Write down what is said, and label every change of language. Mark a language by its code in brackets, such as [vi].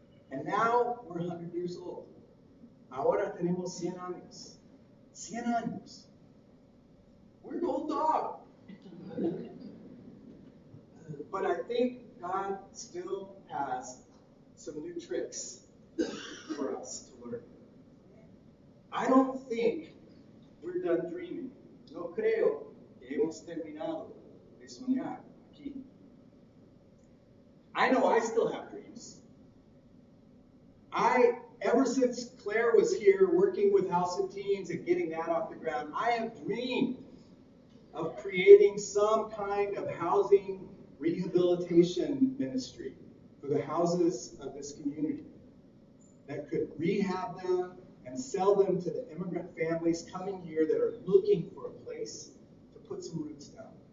[en] And now we're 100 years old. [es] Ahora tenemos 100 años. 100 años. [en] We're an old dog. But I think God still has some new tricks for us to learn. I don't think we're done dreaming. [es] No creo que hemos terminado de soñar aquí. [en] I know I still have dreams. Ever since Claire was here working with House of Teens and getting that off the ground, I have dreamed of creating some kind of housing rehabilitation ministry for the houses of this community that could rehab them and sell them to the immigrant families coming here that are looking for a place to put some roots down.